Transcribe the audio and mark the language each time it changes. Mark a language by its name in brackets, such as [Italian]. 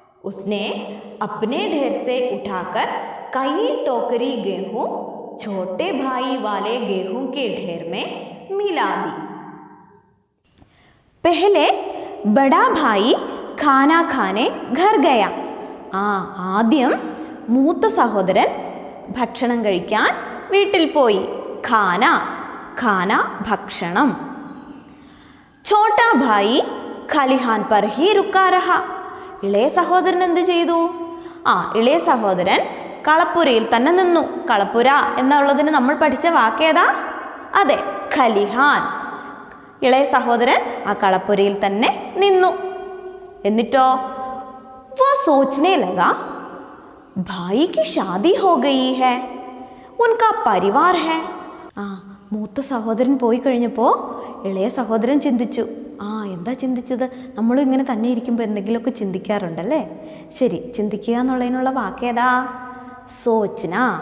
[Hindi] उसने अपने ढेर से उठाकर कई टोकरी गेहूं छोटे भाई वाले गेहूं के ढेर में मिला दी। पहले बड़ा भाई खाना खाने घर गया. [Malayalam] ആദ്യം മൂത്ത സഹോദരൻ ഭക്ഷണം കഴിക്കാൻ വീട്ടിൽ പോയി. [Hindi] ഖാന ഖാന [Malayalam] ഭക്ഷണം. [Hindi] ഛോട്ടാ ഭായി ഖലിഹാൻ പർ ഹി റുക്കാ രഹാ. [Malayalam] ഇളയ സഹോദരൻ എന്ത് ചെയ്തു? ഇളയ സഹോദരൻ കളപ്പുരയിൽ തന്നെ നിന്നു. കളപ്പുര എന്നുള്ളതിന് നമ്മൾ പഠിച്ച വാക്കേതാ? അതെ, ഖലിഹാൻ. ഇളയ സഹോദരൻ ആ കളപ്പുരയിൽ തന്നെ നിന്നു. എന്നിട്ടോ [Hindi] वो सोचने लगा भाई की शादी हो गई है, उनका परिवार है. [Malayalam] മൂത്ത സഹോദരൻ പോയി കഴിഞ്ഞപ്പോൾ ഇളയ സഹോദരൻ ചിന്തിച്ചു. എന്താ ചിന്തിച്ചത്? നമ്മളും ഇങ്ങനെ തന്നെ ഇരിക്കുമ്പോൾ എന്തെങ്കിലുമൊക്കെ ചിന്തിക്കാറുണ്ടല്ലേ? ശരി, ചിന്തിക്കുക എന്നുള്ളതിനുള്ള വാക്കേതാ? സോച്ചന.